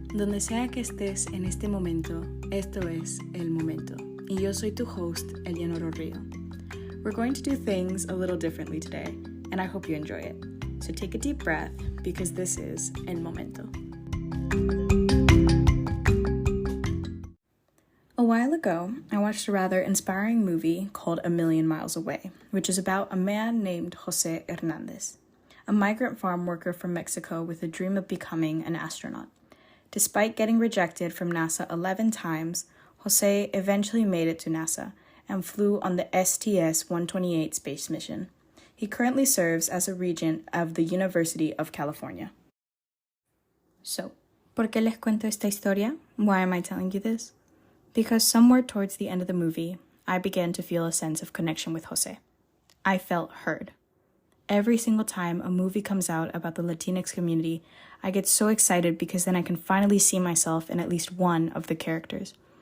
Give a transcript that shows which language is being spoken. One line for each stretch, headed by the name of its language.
Spanish: Donde sea que estés en este momento, esto es El Momento. Y yo soy tu host, Eleanor Rio.
English: We're going to do things a little differently today, and I hope you enjoy it. So take a deep breath, because this is El Momento. A while ago, I watched a rather inspiring movie called A Million Miles Away, which is about a man named Jose Hernandez, a migrant farm worker from Mexico with a dream of becoming an astronaut. Despite getting rejected from NASA 11 times, Jose eventually made it to NASA and flew on the STS-128 space mission. He currently serves as a regent of the University of California.
Spanish: So, ¿por qué les cuento esta historia?
English: Why am I telling you this? Because somewhere towards the end of the movie, I began to feel a sense of connection with Jose. I felt heard. Every single time a movie comes out about the Latinx community, I get so excited because then I can finally see myself in at least one of the characters.